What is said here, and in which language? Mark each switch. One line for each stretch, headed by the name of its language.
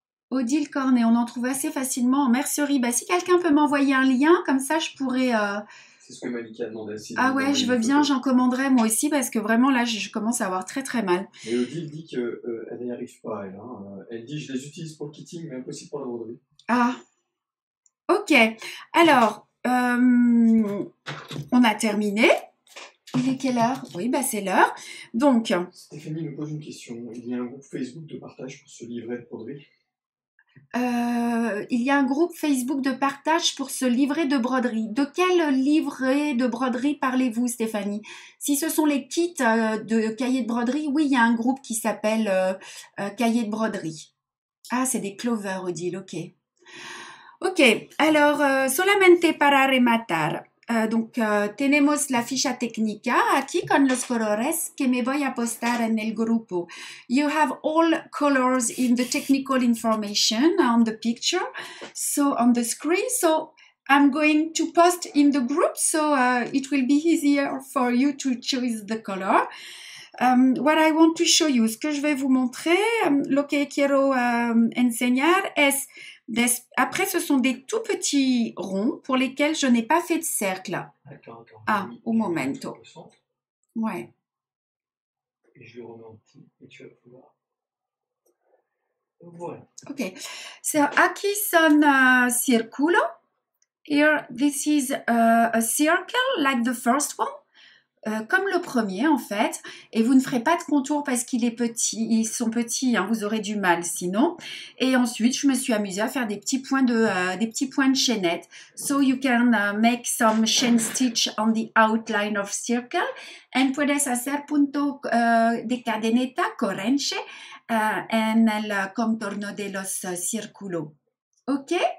French: Odile Cornet, on en trouve assez facilement en mercerie. Bah, si quelqu'un peut m'envoyer un lien, comme ça je pourrais... C'est ce que Malika a demandé. Ah ouais, je veux bien, j'en commanderai moi aussi parce que vraiment là, je commence à avoir très très mal. Et Odile dit qu'elle n'y arrive pas, elle. Hein. Elle dit je les utilise pour le kitting, mais impossible pour la broderie. Ah, ok. Alors, on a terminé. Il est quelle heure? Oui, bah c'est l'heure. Donc... Stéphanie nous pose une question. Il y a un groupe Facebook de partage pour ce livret de broderie? Il y a un groupe Facebook de partage pour ce livret de broderie. De quel livret de broderie parlez-vous, Stéphanie? Si ce sont les kits de cahiers de broderie, oui, il y a un groupe qui s'appelle cahiers de broderie. Ah, c'est des clovers, Odile, ok.
Spanish: Ok, alors, solamente para rematar. Donc, tenemos la ficha técnica aquí con los colores que me voy a postar en el grupo.
English: You have all colors in the technical information on the picture, so on the screen. So I'm going to post in the group, so it will be easier for you to choose the color. What I want to show you,
French: ce que je vais vous montrer,
Spanish: lo que quiero enseñar es...
French: Après, ce sont des tout petits ronds pour lesquels je n'ai pas fait de cercle. Attends.
Spanish: Ah, un momento. Ouais.
French: Et je le remets en petit et tu vas pouvoir. Voilà.
Spanish: Ok. So, aquí son círculo.
English: Here, this is a circle like the first one.
French: Comme le premier en fait, et vous ne ferez pas de contour parce qu'il est petit, ils sont petits, hein, vous aurez du mal sinon. Et ensuite, je me suis amusée à faire des petits points de chaînette.
English: So you can make some chain stitch on the outline of circle, and
Spanish: puedes hacer punto de cadeneta correnche en el contorno de los círculos.
English: Ok?